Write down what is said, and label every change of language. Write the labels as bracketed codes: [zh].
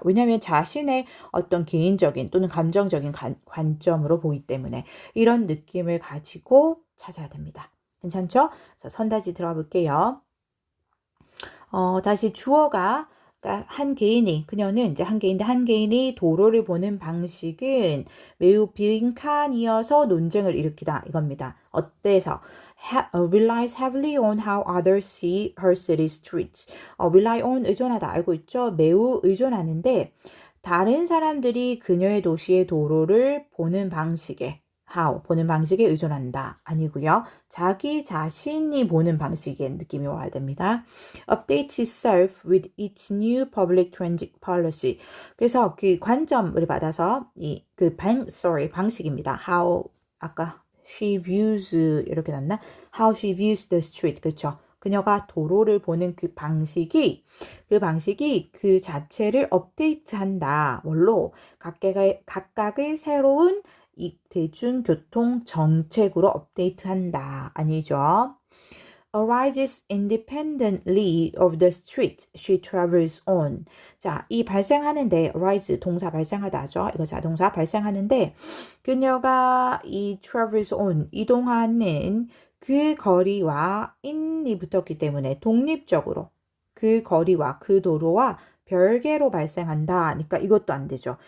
[ko] 왜냐하면 자신의 어떤 개인적인 또는 감정적인 관점으로 보기 때문에 이런 느낌을 가지고 찾아야 됩니다. 괜찮죠? 그래서 선다시 들어가 볼게요. 다시 주어가 그러니까 한 개인이, 그녀는 이제 한 개인이 도로를 보는 방식은 매우 빈칸이어서 논쟁을 일으키다 이겁니다. 어때서? [en] relies heavily on how others see her city streets. rely on [ko] 의존하다 알고 있죠? 매우 의존하는데 다른 사람들이 그녀의 도시의 도로를 보는 방식에 how 보는 방식에 의존한다 아니고요. 자기 자신이 보는 방식의 느낌이 와야 됩니다. [en] Update itself with its new public transit policy. [ko] 그래서 그 관점을 받아서 방식입니다. [en] How [ko] 아까 [en] she views [ko] 이렇게 났나? [en] How she views the street. [ko] 그렇죠. 그녀가 도로를 보는 그 방식이 그 자체를 업데이트한다. 뭘로? 각각의 새로운 이 대중교통 정책으로 업데이트한다. 아니죠. [en] arises independently of the street she travels on. [ko] 자, 이 발생하는데 arise 동사 발생하다죠. 이거 자동사 발생하는데 그녀가 이 travels on 이동하는 그 거리와 in이 붙었기 때문에 독립적으로 그 거리와 그 도로와 별개로 발생한다. 그러니까 이것도 안 되죠.